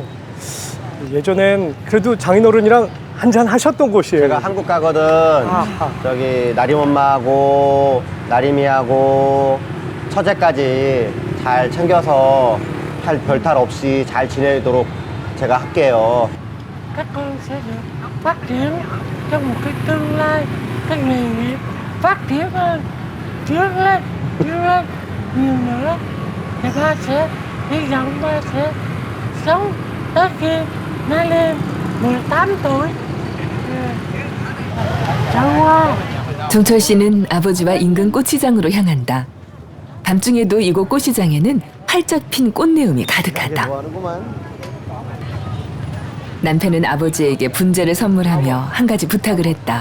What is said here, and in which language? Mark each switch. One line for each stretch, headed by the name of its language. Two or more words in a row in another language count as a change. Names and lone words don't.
Korean: 예전엔 그래도 장인어른이랑 한잔 하셨던 곳이에요. 제가 한국 가거든. 아하. 저기 나림 엄마하고 나림이하고 처제까지 잘 챙겨서 별탈 없이 잘 지내도록 제가 할게요.
Vietnamese: Các con sẽ được phát triển trong một cái tương lai, cái nghề nghiệp phát triển hơn, trước lên nhiều nữa. Thì ba sẽ hy vọng ba sẽ sống tới khi nó lên 18 tuổi.
Korean: 좋아. 종철 씨는 아버지와 인근 꽃시장으로 향한다. 밤중에도 이곳 꽃시장에는 활짝 핀 꽃내음이 가득하다. 좋아하는구만. 남편은 아버지에게 분재를 선물하며 한 가지 부탁을 했다.